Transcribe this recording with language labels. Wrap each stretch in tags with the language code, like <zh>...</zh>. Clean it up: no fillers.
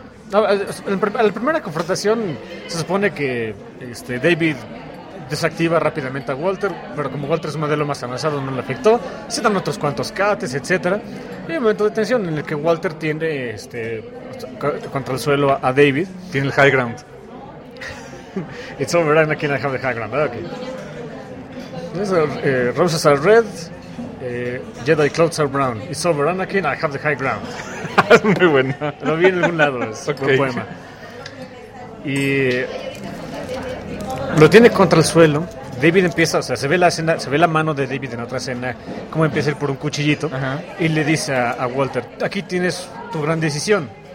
<es>La primera confrontación se supone que David desactiva rápidamente a Walter, pero como Walter es un modelo más avanzado, no le afectó. Se dan otros cuantos cates, etcétera. Y hay un momento de tensión en el que Walter tiende contra el suelo a David. Tiene el high ground.</es> <en>It's over, I'm not gonna have the high ground. Okay. Roses are red, Jedi clothes are brown. It's over, Anakin, I have the high ground.</en> <es>Muy bueno. Lo vi en algún lado, es okay. Un poema. Y lo tiene contra el suelo. David empieza, o sea, se ve la mano de David en otra escena, como empieza a ir por un cuchillito. Uh-huh. Y le dice a Walter, aquí tienes tu gran decisión.</es>